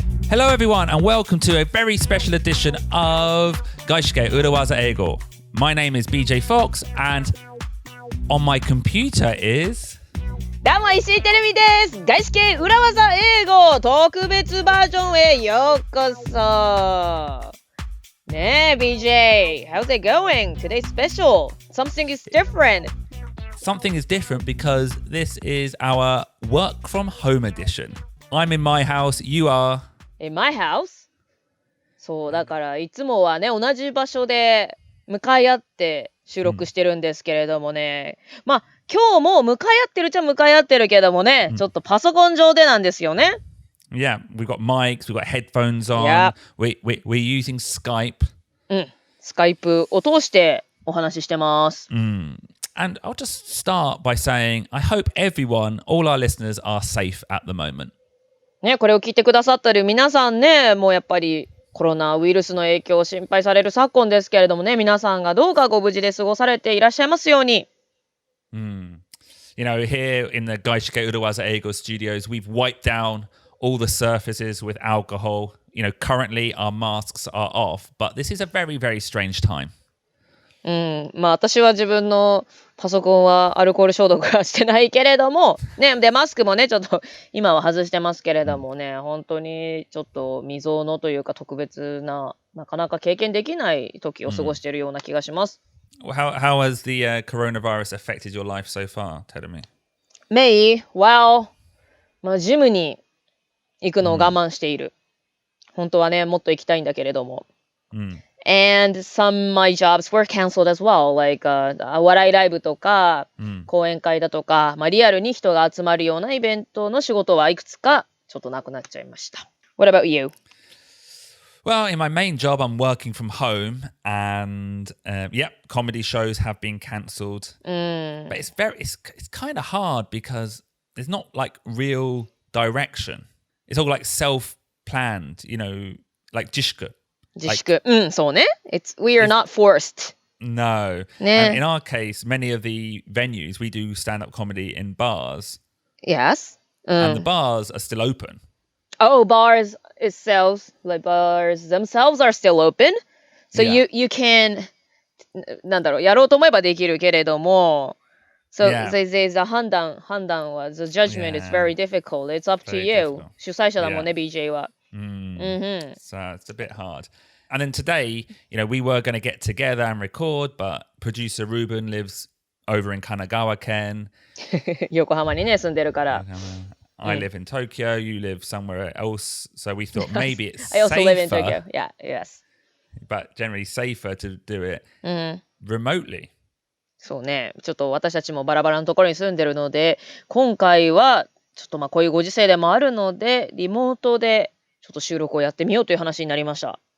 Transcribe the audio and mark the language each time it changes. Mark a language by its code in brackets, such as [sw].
[en] Hello everyone and welcome to a very special edition of 外資系裏技英語. My name is BJ Fox and on my computer is... [ja] どうも石井てる美です。外資系裏技英語特別バージョンへようこそ。ねえ [en] BJ, how's it going? Today's special. Something is different. Something is different because this is our work from home edition. I'm in my house, you are... In my house? [ja] そうだからいつもはね同じ場所で向かい合って収録してるんですけれどもね、まあ今日も向かい合ってるっちゃ向かい合ってるけどもね、ちょっとパソコン上でなんですよね。 [en] Yeah, we've got mics, we've got headphones on, Yeah. we're using Skype. [ja] スカイプを通してお話ししてます。 [en] And I'll just start by saying, I hope everyone, all our listeners are safe at the moment. [ja] ね、これを聞いてくださってる皆さんね、もうやっぱりコロナウイルスの影響を心配される昨今ですけれどもね、皆さんがどうかご無事で過ごされていらっしゃいますように。 [en] You know, here in the 外資系裏技英語 studios, we've wiped down all the surfaces with alcohol. You know, currently our masks are off, but this is a very, very strange time. [ja] まあ私は自分のパソコンはアルコール消毒はしてないけれども、ね、でマスクもねちょっと今は外してますけれどもね、本当にちょっと未曾有のというか特別な、なかなか経験できない時を過ごしているような気がします。 [en] How has the coronavirus affected your life so far, Terumi? Me? Well, [ja] まあジムに行くのを我慢している。本当はねもっと行きたいんだけれども。 [en] And some my jobs were canceled as well, like [ja] 笑いライブとか、講演会だとか、まあ、リアルに人が集まるようなイベントの仕事はいくつかちょっとなくなっちゃいました。 [en] What about you? Well, in my main job, I'm working from home, and comedy shows have been cancelled. But it's kind of hard because there's not like real direction. It's all like self-planned, you know, like 自粛。 [ja] 自粛。そうね。 [en] We are not forced. No. [ja] ね。 [en] And in our case, many of the venues, we do stand-up comedy in bars. Yes. And the bars are still open. Oh, bars itself, like bars themselves are still open. So you can, [ja] なんだろう、やろうと思えばできるけれども、 [en] So there's a [ja] 判断は、 [en] the judgment is very difficult. It's up to you. [ja] 主催者だもんね、BJ は。 [en] So it's a bit hard. And then today, you know, we were going to get together and record, but producer Ruben lives over in Kanagawa Ken. [ja] 横浜にね、住んでるから。 [en] I live in Tokyo, you live somewhere else. So we thought maybe it's I also safer, live in Tokyo. Yeah, yes. But generally safer to do it remotely. [ja] そうね。ちょっと私たちもバラバラのところに住んでるので、今回はちょっとまあこういうご時世でもあるので、リモートでちょっと収録をやってみようという話になりました。